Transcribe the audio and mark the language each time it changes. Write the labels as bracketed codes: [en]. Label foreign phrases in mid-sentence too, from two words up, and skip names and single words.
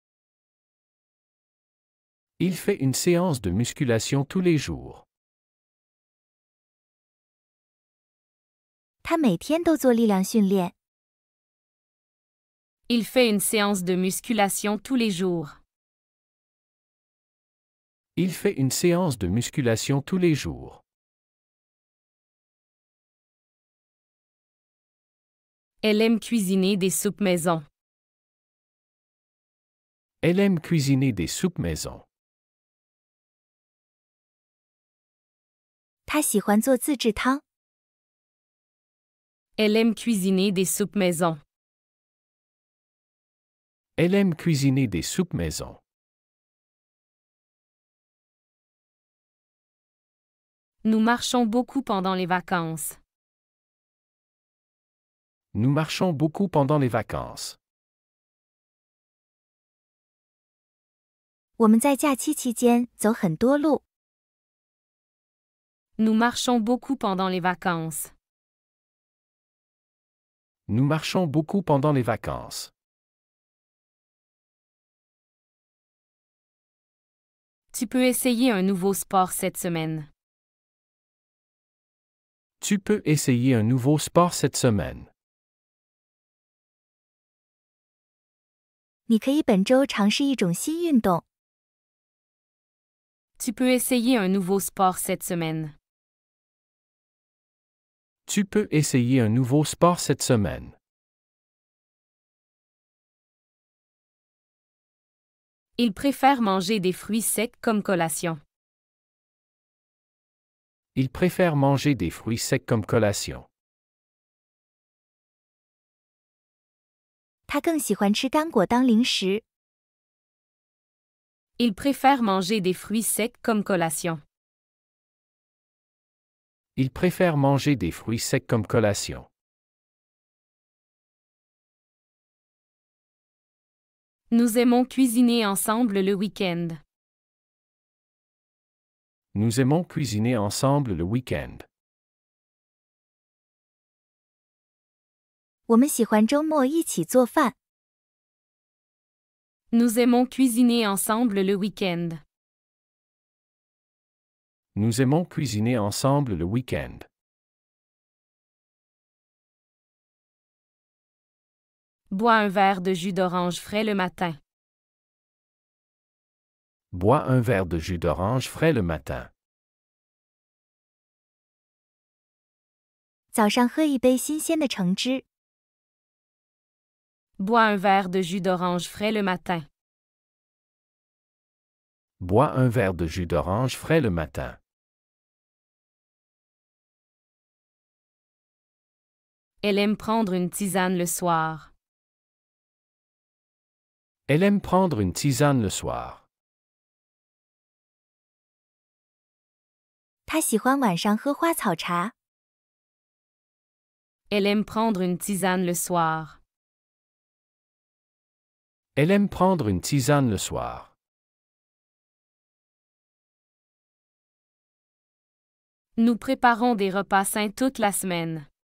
[fr] Il fait une séance de musculation tous les jours. [zh] 他每天都做力量训练。 [fr] Il fait une séance de musculation tous les jours. Il fait une séance de musculation tous les jours. Elle aime cuisiner des soupes maison. Elle aime cuisiner des soupes maison. [zh] 他喜欢做自制汤。 [fr] Elle aime cuisiner des soupes maison. Elle aime cuisiner des soupes maison. Nous marchons beaucoup pendant les vacances. Nous marchons beaucoup pendant les vacances. [zh] 我们在假期期间走很多路。 [fr] Nous marchons beaucoup pendant les vacances. Nous marchons beaucoup pendant les vacances. Tu peux essayer un nouveau sport cette semaine. Tu peux essayer un nouveau sport cette semaine. [zh] 你可以本周尝试一种新运动。 [fr] Tu peux essayer un nouveau sport cette semaine. Tu peux essayer un nouveau sport cette semaine. Il préfère manger des fruits secs comme collation. Il préfère manger des fruits secs comme collation. [zh] 他更喜欢吃干果当零食。 [fr] Il préfère manger des fruits secs comme collation. Il préfère manger des fruits secs comme collation. Nous aimons cuisiner ensemble le week-end. Nous aimons cuisiner ensemble le week-end. [zh] 我们喜欢周末一起做饭。 [fr] Nous aimons cuisiner ensemble le week-end. Nous aimons cuisiner ensemble le week-end. Bois un verre de jus d'orange frais le matin. Bois un verre de jus d'orange frais le matin. [zh] 早上喝一杯新鲜的橙汁。 [fr] Bois un verre de jus d'orange frais le matin. Bois un verre de jus d'orange frais le matin. Elle aime prendre une tisane le soir. Elle aime prendre une tisane le soir. [zh] 他喜欢晚上喝花草茶。 [fr] Elle aime prendre une tisane le soir. Elle aime prendre une tisane le soir. Nous préparons des repas sains toute la semaine.